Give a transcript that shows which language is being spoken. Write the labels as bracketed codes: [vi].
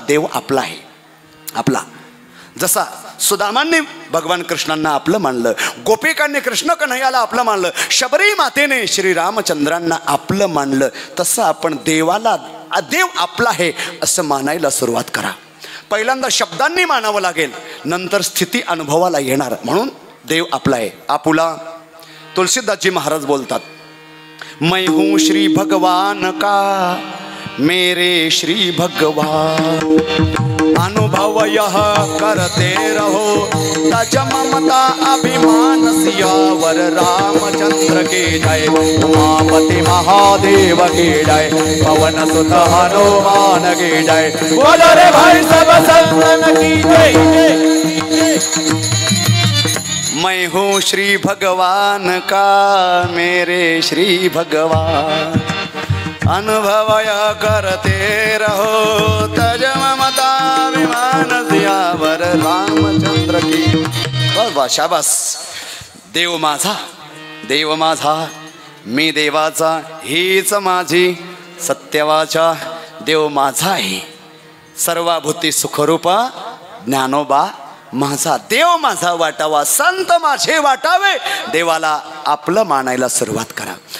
[mr] देव आपला आहे, आपला. जसा सुदामांनी भगवान कृष्णांना आपलं मानलं, गोपिकांनी कृष्ण कन्हैयाला आपलं मानलं, शबरी मातेने श्री रामचंद्रांना आपलं मानलं, तसं आपण देवाला देव आपला आहे असं मानायला सुरुवात करा. पहिल्यांदा शब्दांनी मानावं लागेल, नंतर स्थिती अनुभवाला येणार. म्हणून देव आपला आहे, आपुला. तुलसीदासजी महाराज बोलतात, [hi] मैं हूँ श्री भगवान का मेरे श्री भगवान, अनुभव यह करते रहो, तज ममता अभिमान सियावर रामचंद्र के जय, उमापति महादेव के जय, पवन सुत हनुमान के जय, बोलो रे भाई सब संतन की जय. मैं हूँ श्री भगवान का मेरे श्री भगवान, अनुभव करते रहो, तज ममता विमान सियावर रामचंद्र की. [mr] वाह शाबास. देव माझा, देव माझा, मी देवाचा, हीच माझी सत्यवाचा. देव माझा आहे, सर्वाभूती सुखरूपा ज्ञानोबा माझा. देव माझा वाटावा, संत माझे वाटावे. देवाला आपलं मानायला सुरुवात करा.